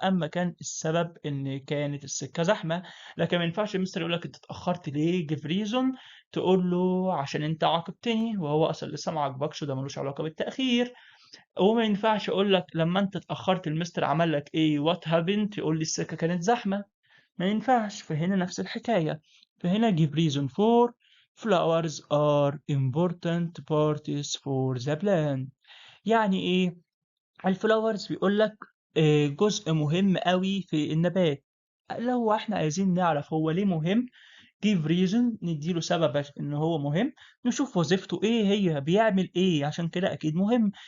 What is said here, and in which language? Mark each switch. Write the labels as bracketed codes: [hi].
[ar] أما كان السبب إن كانت السكة زحمة. لكن ما ينفعش المستر يقول لك أنت اتأخرت ليه [en] give reason [ar] تقول له عشان أنت عاقبتني وهو أصلا لسه ما عاقبكش، وده ملوش علاقة بالتأخير. وما ينفعش أقول لك لما أنت اتأخرت المستر عمل لك إيه [en] what happened [ar] تقول لي السكة كانت زحمة، ما ينفعش. فهنا نفس الحكاية. [en] فهنا give reason for flowers are important parts for the plant. [ar] يعني إيه؟ الفلاورز بيقول لك جزء مهم قوي في النبات. لو احنا عايزين نعرف هو ليه مهم [en] give reason [ar] نديله سبب ان هو مهم، نشوف وظيفته ايه، هي بيعمل ايه، عشان كده اكيد مهم.